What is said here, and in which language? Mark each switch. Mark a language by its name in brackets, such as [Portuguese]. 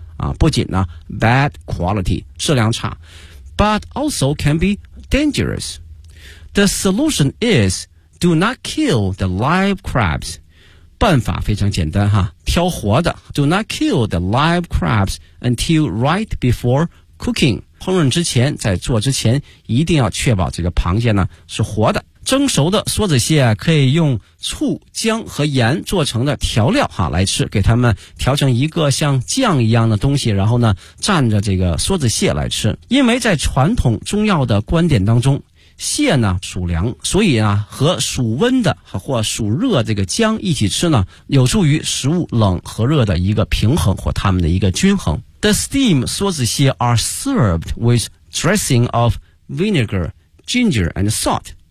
[Chinese] 啊，不仅呢 [English] bad quality [Chinese] 质量差 [English] but also can be dangerous. The solution is do not kill the live crabs. [Chinese] 办法非常简单哈，挑活的。 [English] Do not kill the live crabs until right before cooking. [Chinese] 烹饪之前，在做之前，一定要确保这个螃蟹呢是活的。蒸熟的梭子蟹可以用醋、姜和盐做成的调料哈来吃，给它们调成一个像酱一样的东西，然后呢蘸着这个梭子蟹来吃。因为在传统中药的观点当中，蟹呢属凉，所以啊和属温的或属热这个姜一起吃呢，有助于食物冷和热的一个平衡或它们的一个均衡。 [English] The steam 梭子蟹 are served with dressing of vinegar, ginger and salt.